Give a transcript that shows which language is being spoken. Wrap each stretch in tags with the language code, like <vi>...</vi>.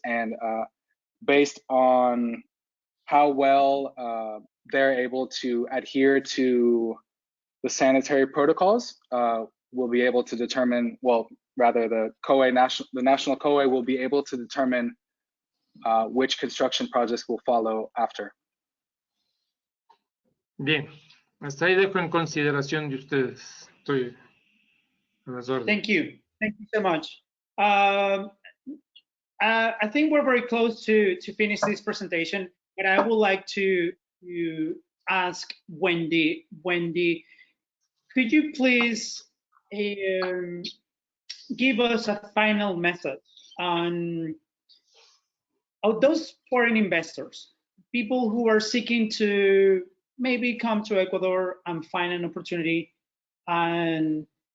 <en>And based on how well they're able to adhere to the sanitary protocols, we'll be able to determine, well, rather the national 𝐂𝐲𝐒 will be able to determine which construction projects will follow after.</en> <es>Bien, hasta ahí dejo en consideración de ustedes. Estoy a las órdenes.</es> <en>Thank you so much. I think we're very close to finish this presentation, but I would like to ask Wendy, could you please give us a final message on those foreign investors, people who are seeking to maybe come to Ecuador and find an opportunity and</en>